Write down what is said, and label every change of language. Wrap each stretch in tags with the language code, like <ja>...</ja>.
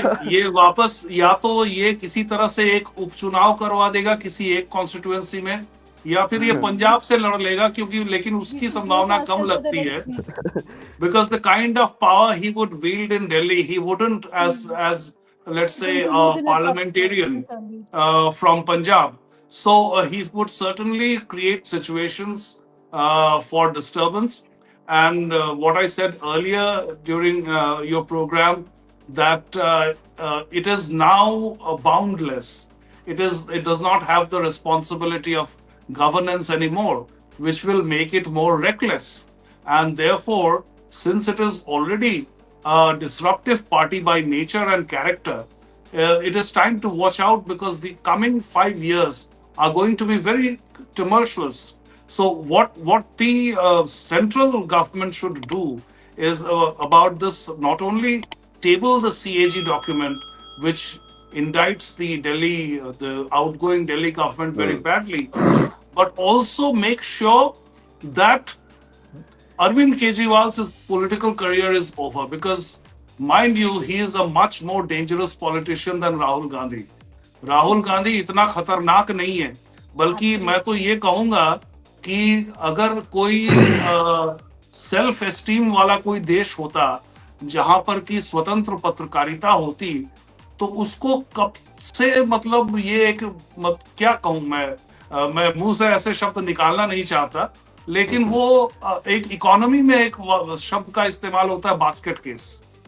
<hi>ये वापस या तो ये किसी तरह से एक उपचुनाव करवा देगा किसी एक कॉन्स्टिट्यूएंसी में, या फिर ये पंजाब से लड़ लेगा, क्योंकि लेकिन उसकी संभावना कम लगती है,</hi> <en>Because the kind of power he would wield in Delhi, he wouldn't as let's say a parliamentarian from Punjab. So he would certainly create situations for disturbance. And what I said earlier during your program, that it is now boundless. it does not have the responsibility of governance anymore, which will make it more reckless. And therefore, since it is already a disruptive party by nature and character, it is time to watch out, because the coming 5 years are going to be very tumultuous. So what the central government should do is about this, not only table the CAG document, which indicts the Delhi, the outgoing Delhi government very badly, but also make sure that Arvind Kejriwal's political career is over, because mind you, he is a much more dangerous politician than Rahul Gandhi.</en> <hi>Rahul Gandhi इतना खतरनाक नहीं है, बल्कि मैं तो ये कहूंगा कि अगर कोई सेल्फ एस्टीम वाला कोई देश होता जहां पर की स्वतंत्र पत्रकारिता होती, तो उसको कब से, मतलब ये एक क्या कहूं मैं मुंह से ऐसे शब्द निकालना नहीं चाहता, लेकिन वो एक इकोनॉमी में एक शब्द का इस्तेमाल होता है, बास्केट केस।</hi>